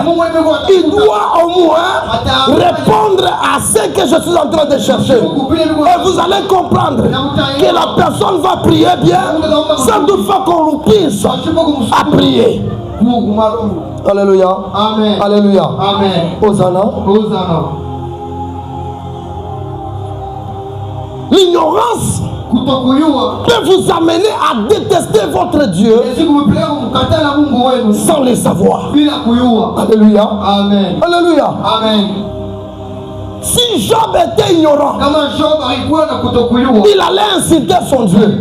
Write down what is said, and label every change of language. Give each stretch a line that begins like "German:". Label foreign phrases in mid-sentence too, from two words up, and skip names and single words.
French: Il doit au moins répondre à ce que je suis en train de chercher. Et vous allez comprendre que la personne va prier bien sans toutefois qu'on nous puisse à prier. Alléluia. Amen. Alléluia. Amen. Hosanna. Hosanna. L'ignorance peut vous amener à détester votre Dieu sans le savoir. Alléluia. Amen. Alléluia. Amen. Si Job était ignorant, il allait insulter son Dieu.